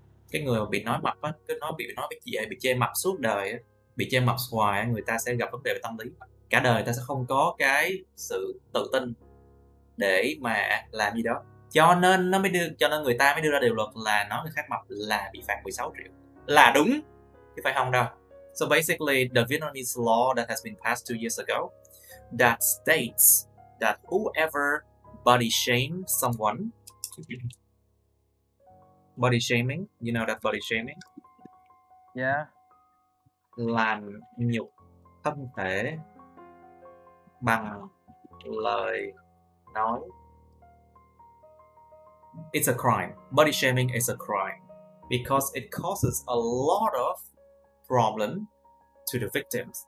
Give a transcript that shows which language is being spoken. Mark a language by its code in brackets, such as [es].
[vi] Cái người mà bị nói mập á, bị chê mập suốt đời á, bị chê mập hoài, người ta sẽ gặp vấn đề về tâm lý. Cả đời ta sẽ không có cái sự tự tin để mà làm gì đó. Cho nên người ta mới đưa ra điều luật là nói người khác mập là bị phạt 16 triệu. Là đúng, chứ phải không đâu. [en] So basically, the Vietnamese law that has been passed 2 years ago that states that whoever body shame someone, body shaming, you know that body shaming? Yeah. [vi] Làm nhục thân thể bằng lời nói. [en] It's a crime. Body shaming is a crime. because it causes a lot of problem to the victims.